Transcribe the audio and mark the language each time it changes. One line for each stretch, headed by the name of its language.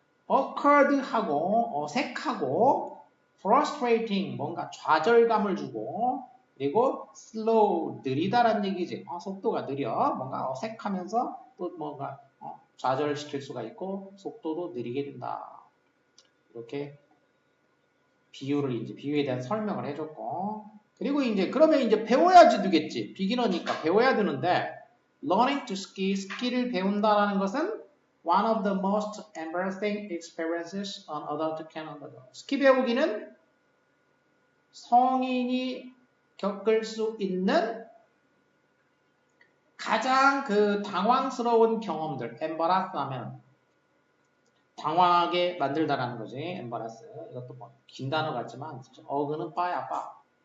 Korean: awkward하고, 어색하고, frustrating, 뭔가 좌절감을 주고, 그리고 slow, 느리다란 얘기지. 속도가 느려. 뭔가 어색하면서 또 뭔가 좌절시킬 수가 있고, 속도도 느리게 된다. 이렇게 비유에 대한 설명을 해줬고, 그리고 이제, 그러면 이제 배워야지 되겠지. 비기너니까 배워야 되는데,
English: learning to ski,
Korean: 스키를 배운다라는 것은
English: one of the most embarrassing experiences an adult can undergo.
Korean: 스키 배우기는 성인이 겪을 수 있는 가장 그 당황스러운 경험들, embarrass 하면 당황하게 만들다라는 거지, embarrass. 이것도 뭐 긴 단어 같지만 어그는 빠야 빠.